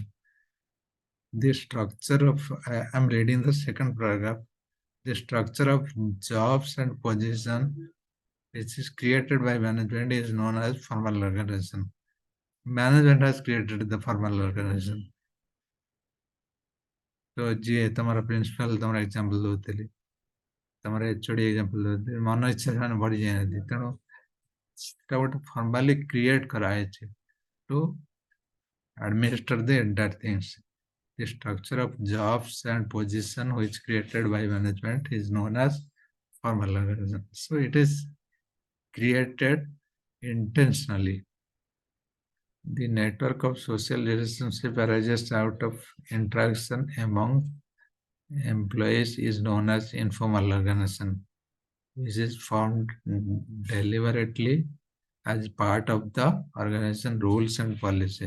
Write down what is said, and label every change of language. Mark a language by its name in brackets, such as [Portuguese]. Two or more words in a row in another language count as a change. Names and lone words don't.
[English] The structure of, I'm reading the second paragraph. The structure of jobs and position which is created by management is known as formal organization. Management has created the formal organization. [Odia] तो ଯିଏ ତମର ପ୍ରିନ୍ସିପାଲ ତମର ଏକ୍ସାମ୍ପଲ ଦଉଥିଲି ତମର [English] HOD example [Odia] ଦଉଥିଲି ମନ ଇଚ୍ଛା ସେମାନେ ବଢି ଯାଇନାହାନ୍ତି ତେଣୁ ସେଟା ଗୋଟେ [English] formally create [Odia] କରାହେଇଛି [English] to administer the entire things. The structure of jobs and position which created by management is known as formal organization. So it is created intentionally. The network of social relationship arises out of interaction among employees is known as informal organization, which is formed deliberately as part of the organization rules and policies.